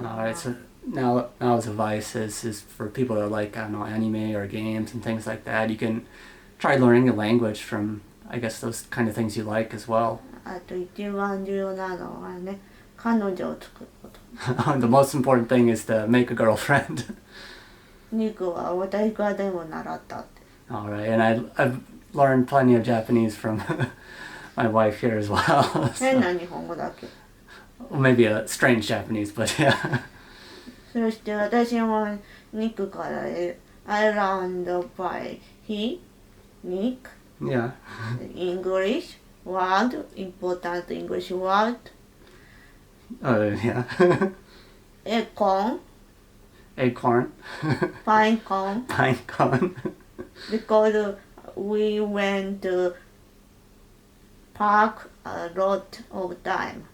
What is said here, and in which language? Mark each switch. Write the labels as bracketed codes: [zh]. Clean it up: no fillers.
[en] Alright, so now's advice is for people that like, I don't know, anime or games and things like that. You can try learning a language from, I guess, those kind of things you like as well. [ja] あと一番重要なのはね、彼女を作ること。 [en] The most important thing is to make a girlfriend. [ja] ニクは私からでも習ったって。 [en] Alright, and I've learned plenty of Japanese from my wife here as well. [ja] 変な日本語だけ。 [en] Well, maybe a strange Japanese, but yeah. [ja] そして私もニクから [en] I learned by Nick Yeah. English word, important English word, Yeah. acorn, Acorn. pine cone, Pinecone. because we went to park a lot of time.